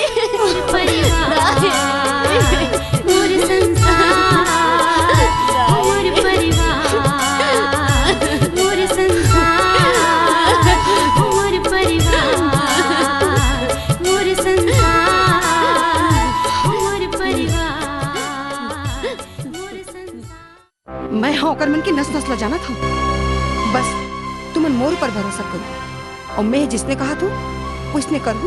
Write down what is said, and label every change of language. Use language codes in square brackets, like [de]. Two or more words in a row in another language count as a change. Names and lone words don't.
[hne] परिवार मोर संसार, मोर परिवार मोर संसार, मोर परिवार मोर संसार, मोर परिवार मोर संसार। मैं हाँ कर मन की नस नस ला जाना था। बस तुमन मोर पर भरोसा करो और मैं जिसने कहा तू उसने करबू।